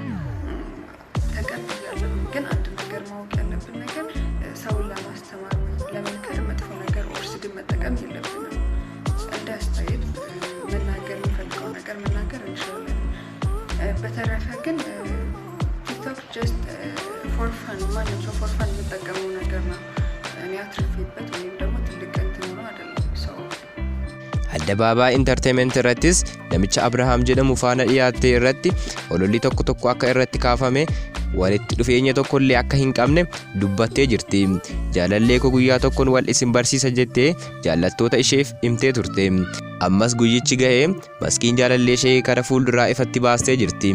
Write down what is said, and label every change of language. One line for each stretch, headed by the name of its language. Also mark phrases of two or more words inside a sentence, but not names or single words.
Amharic: ተቀብያለሁ። ግን አንድ ነገር ማወቅ ያለብን ነገር ሰውን ለማስተማር ለመምከር መጥፎ ነገር ኦር ስድብ መጠቀም የለብንም። እንደ አስተያየት መናገር የሚፈልገው ነገር መናገር እንችላለን። በተረፈ ግን ቲክቶክ
English: just for fun
Amharic: ማንም ሰው
English: for fun
Amharic: የሚጠቀመው ነገር ነው። እኔ አትርፌበት ወይም ደግሞ ትልቅ እንትን ነው አይደለም። ሰው
Oromo: አደባባይ ኢንተርቴይንመንት irrattis namicha Abrahaam jedhamu faana dhiyaate irratti ololli tokko akka irratti kaafame walitti dhufeenya tokkollee akka hin qabne dubbattee jirti. Jaalallee koo guyyaa tokkoon wal isin barsiisa jettee jaallattoota isheef himtee turte. Ammas guyyichi ga'ee Maskiin jaalallee ishee kara fuulduraa ifatti baastee jirti.